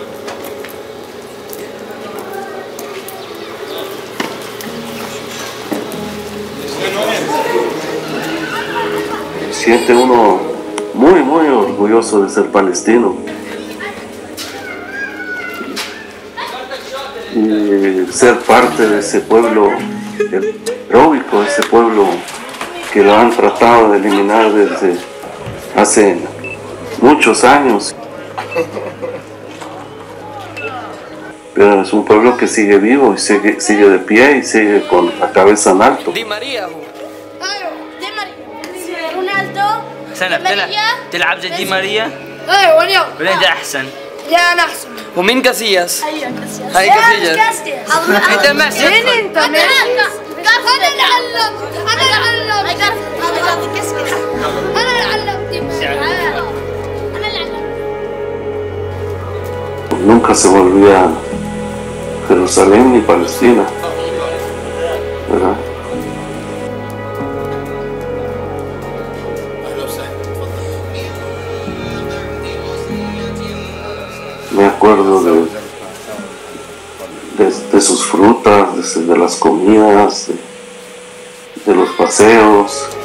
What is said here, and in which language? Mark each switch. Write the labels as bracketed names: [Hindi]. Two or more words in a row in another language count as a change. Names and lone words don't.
[Spanish] Siente uno muy orgulloso de ser palestino y ser parte de ese pueblo heroico, ese pueblo que lo han tratado de eliminar desde hace muchos años, pero es un pueblo que sigue vivo y sigue de pie y sigue con la cabeza en alto. [Arabic] سنة بتلعب زي دي ماريا؟ ايوه واليوم ولا انت احسن؟ لا انا احسن ومين كاسياس؟ ايوه كاسياس هاي كاسياس انت ماسك مين انت؟ انا اللي علمت انا اللي علمت [Spanish] Nunca se volvía Jerusalén ni Palestina, ¿verdad? Me acuerdo de sus frutas, de las comidas, de los paseos.